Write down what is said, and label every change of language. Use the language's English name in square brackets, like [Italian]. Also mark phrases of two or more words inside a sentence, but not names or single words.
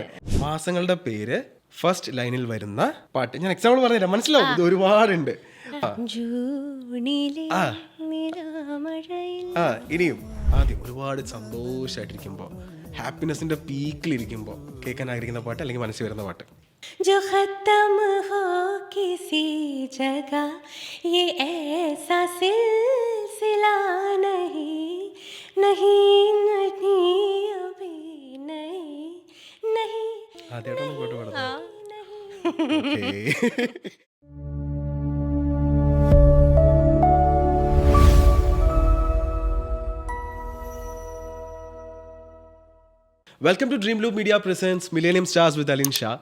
[Malayalam] മാസങ്ങളുടെ പേര് ഫസ്റ്റ് ലൈനിൽ വരുന്ന പാട്ട് ഞാൻ എക്സാമ്പിൾ പറഞ്ഞുതരാം, മനസ്സിലാവും. ഇത് ഒരുപാടുണ്ട്. ഇനിയും ആദ്യം ഒരുപാട് സന്തോഷമായിട്ടിരിക്കുമ്പോൾ, ഹാപ്പിനെസിന്റെ പീക്കിലിരിക്കുമ്പോൾ കേൾക്കാൻ ആഗ്രഹിക്കുന്ന പാട്ട് അല്ലെങ്കിൽ മനസ്സിൽ വരുന്ന പാട്ട്. [Hindi] जो खत्म हो किसी जगह ये ऐसा सिलसिला नहीं नहीं नहीं अभी नहीं नहीं. [Malayalam] ആദ്യമായിട്ടൊന്നും പാട്ട് പാടുന്നത്? [English] Welcome to Dream Loop Media presents Millennium Stars with Alin Sha.